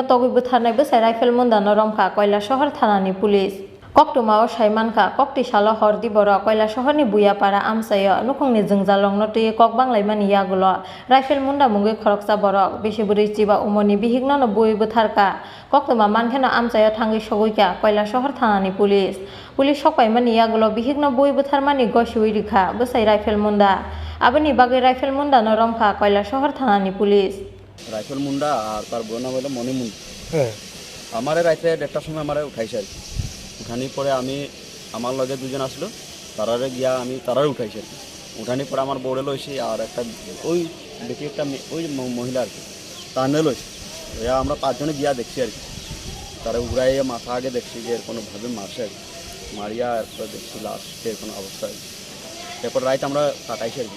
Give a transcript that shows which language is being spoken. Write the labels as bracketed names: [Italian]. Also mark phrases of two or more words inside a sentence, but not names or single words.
[Kok Borok] togui bwtharnai bwsai rifle munda no romkha Koilashahar thanani police Koktuma o Saimanka Koktisalo hordi borok Koilashahar Buyapara amsayo nukhungni jungjalong no tui kok banglaimani yagulo rifle munda mungui khoroksa borok besiburi chiba umoni bihikno no bui bwtharka Koktuma mankheno amsayo thangui soguika Koilashahar thanani police sokpaimani yagulo bihikno bui bwtharmani gosiui rikha bwsai rifle munda aboni bagui rifle munda no romkha Koilashahar thanani police [Bangla] রাইফেল মুন্ডা আর তার বোন নাম হলো মনি মুন্ডা। আমারে রাইতে 1টার সময় আমারে উঠাইছে আর কি উঠানির পরে আমি আমার লগে দুজন আসলো তারারে গিয়া আমি তারারে উঠাইছে আর কি উঠানির পরে আমার বউরে লইছি আর একটা ওই দেখি একটা ওই মহিলা আর কি তানে লইছে আমরা 5 জনে গিয়া দেখছি আর কি তারা উড়াইয়া মাথা আগে দেখছি যে কোনোভাবে মারছে আর কি মারিয়া এরপর দেখছি লাস্টের কোনো অবস্থায় এরপর রাইতে আমরা কাটাইছি আর কি।